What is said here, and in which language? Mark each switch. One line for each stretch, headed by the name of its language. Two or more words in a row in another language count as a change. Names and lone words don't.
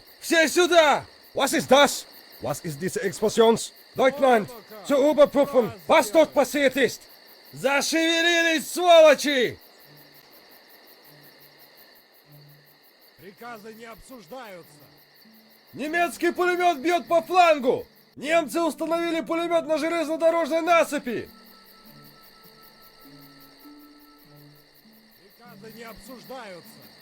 Russian: Все сюда!
German: Was ist das? Was ist diese Explosion? Leutnant, zur Überprüfung, was dort passiert ist!
Russian: Зашевелились, сволочи! Приказы не обсуждаются. Немецкий пулемет бьет по флангу! Немцы установили пулемет на железнодорожной насыпи! Приказы не обсуждаются.